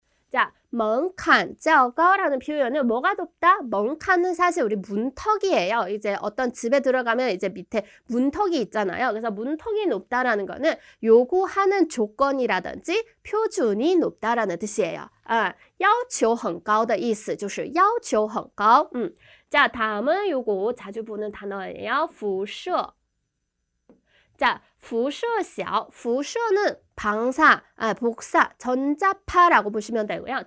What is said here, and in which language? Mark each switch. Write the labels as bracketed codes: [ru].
[ko] 자, 门槛较高라는 표현은 뭐가 높다? 门槛은 사실 우리 문턱이에요. 이제 어떤 집에 들어가면 이제 밑에 문턱이 있잖아요. 그래서 문턱이 높다라는 거는 요구하는 조건이라든지 표준이 높다라는 뜻이에요. [zh] 要求很高的意思就是要求很高. [ko] 자, 다음은 요거 자주 보는 단어예요. [zh] 辐射. [ko] 자, [zh] 辐射小, [ko] 辐射는 방사, 복사, 전자파라고 보시면 되고요.